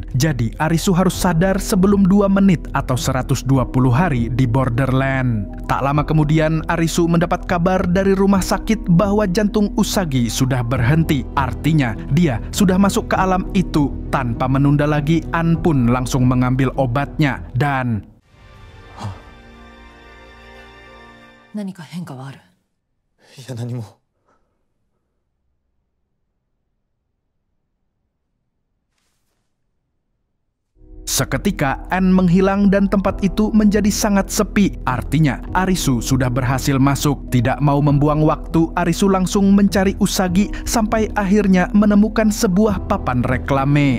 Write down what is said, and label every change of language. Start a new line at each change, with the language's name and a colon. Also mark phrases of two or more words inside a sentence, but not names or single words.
Indonesian: Jadi Arisu harus sadar sebelum 2 menit atau 120 hari di Borderland. Tak lama kemudian Arisu mendapat kabar dari rumah sakit bahwa jantung Usagi sudah berhenti. Artinya dia sudah masuk ke alam itu. Tanpa menunda lagi, An pun langsung mengambil obatnya dan...
Japanese: 何か変化はある？いや何も。
Indonesian: Seketika N menghilang dan tempat itu menjadi sangat sepi. Artinya Arisu sudah berhasil masuk. Tidak mau membuang waktu, Arisu langsung mencari Usagi sampai akhirnya menemukan sebuah papan reklame.